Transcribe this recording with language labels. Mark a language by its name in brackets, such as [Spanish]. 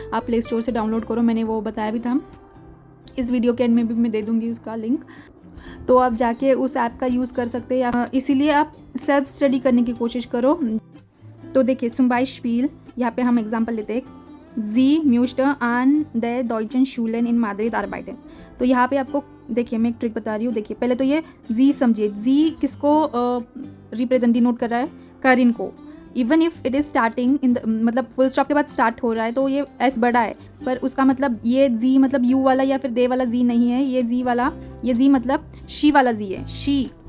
[Hindi] आप play store से download करो, मैंने वो बताया भी था। इस वीडियो के एंड में भी मैं दे दूँगी उसका लिंक, तो आप जाके उस ऐप का यूज़ कर सकते हैं। इसीलिए आप सेल्फ स्टडी करने की कोशिश करो। तो देखिए [German] zum Beispiel, [Hindi] यहाँ पे हम एग्जांपल लेते हैं। [German] Sie möchte an der Deutschen Schule in Madrid arbeiten। [Hindi] तो यहाँ पे आपको देखिए मैं एक ट्रिक बता रही हूँ। देखिए पहले तो ये जी समझिए, जी किसको रिप्रेजेंट डिनोट कर रहा है? करिन को। [English] even if it is starting in [Hindi] मतलब फुल स्टॉप के बाद स्टार्ट हो रहा है तो ये एस बड़ा है, पर उसका मतलब ये जी मतलब यू वाला या फिर दे वाला जी नहीं है, ये जी वाला, ये जी मतलब शी वाला जी है, शी।